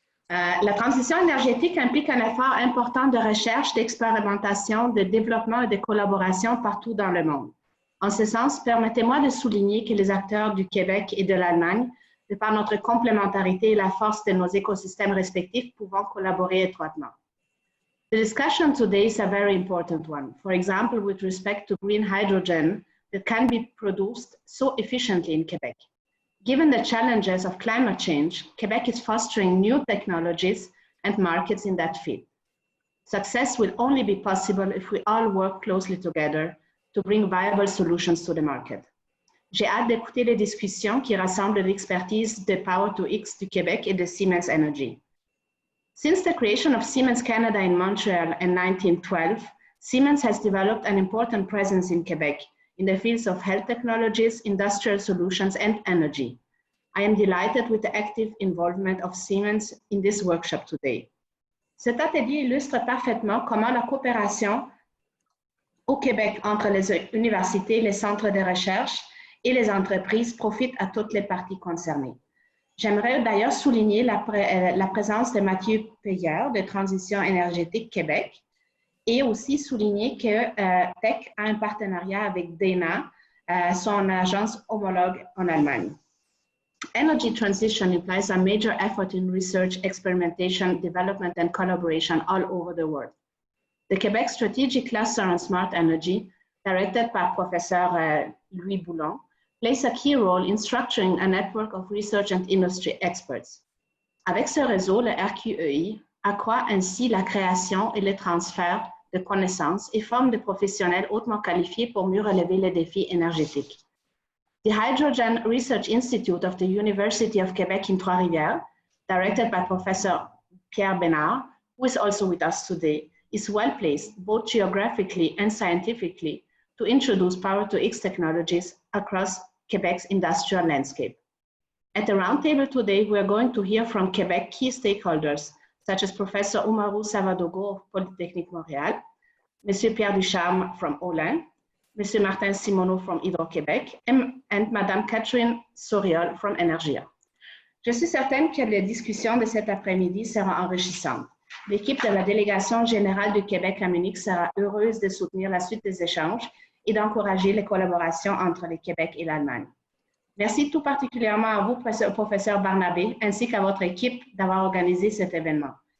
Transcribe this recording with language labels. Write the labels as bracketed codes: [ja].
[fr] La transition énergétique implique un effort important de recherche, d'expérimentation, de développement et de collaboration partout dans le monde. En ce sens, permettez-moi de souligner que les acteurs du Québec et de l'Allemagne, de par notre complémentarité et la force de nos écosystèmes respectifs, pouvons collaborer étroitement. [en] The discussion today is a very important one. For example, with respect to green hydrogen that can be produced so efficiently in Quebec. Given the challenges of climate change, Quebec is fostering new technologies and markets in that field. Success will only be possible if we all work closely together to bring viable solutions to the market. [fr] J'ai hâte d'écouter les discussions qui rassemblent l'expertise de Power-to-X du Québec et de Siemens Energy. [en] Since the creation of Siemens Canada in Montreal in 1912, Siemens has developed an important presence in Quebec in the fields of health technologies, industrial solutions, and energy. I am delighted with the active involvement of Siemens in this workshop today. [fr] Cet atelier illustre parfaitement comment la coopération au Québec entre les universités, les centres de recherche et les entreprises profite à toutes les parties concernées. J'aimerais d'ailleurs souligner la présence de Mathieu Payeur de Transition énergétique Québec, et aussi souligner que TEC a un partenariat avec DENA, son agence homologue en Allemagne. [en] Energy transition implies a major effort in research, experimentation, development, and collaboration all over the world. The Quebec Strategic Cluster on Smart Energy, directed by Professor Louis Boulon, plays a key role in structuring a network of research and industry experts. [fr] Avec ce réseau, le RQEI accroît ainsi la création et le transfert de connaissances et forme de professionnels hautement qualifiés pour mieux relever les défis énergétiques. [en] The Hydrogen Research Institute of the University of Quebec in Trois-Rivières, directed by Professor Pierre Bénard, who is also with us today, is well placed both geographically and scientifically to introduce Power-to-X technologies across Quebec's industrial landscape. At the roundtable today, we are going to hear from Quebec key stakeholders, such as Professor Umaru Savadogo of Polytechnique Montréal, Monsieur Pierre Ducharme from Olin, Monsieur Martin Simoneau from Hydro-Québec, and Madame Catherine Soriol from Energia. [fr] Je suis certaine que les discussions de cet après-midi seront enrichissantes. L'équipe de la délégation générale du Québec à Munich sera heureuse de soutenir la suite des échanges et d'encourager les collaborations entre le Québec et l'Allemagne. Merci tout particulièrement à vous, professeur Barnabé, ainsi qu'à votre équipe d'avoir organisé cet événement.